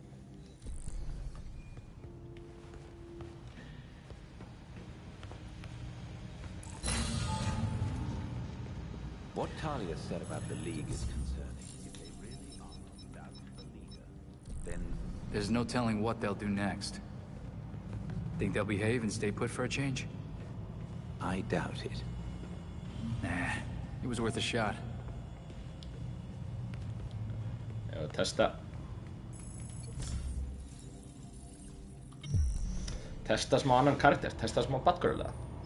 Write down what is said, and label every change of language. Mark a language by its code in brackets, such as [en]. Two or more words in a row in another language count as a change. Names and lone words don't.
[en] What Talia said about the League is concerning. If they really are without the leader, then... There's no telling what they'll do next. Think they'll behave and stay put for a change? I doubt it. Nah, it was worth a shot. [is] Testa smá annan karakter, testa smá Batgirl eða?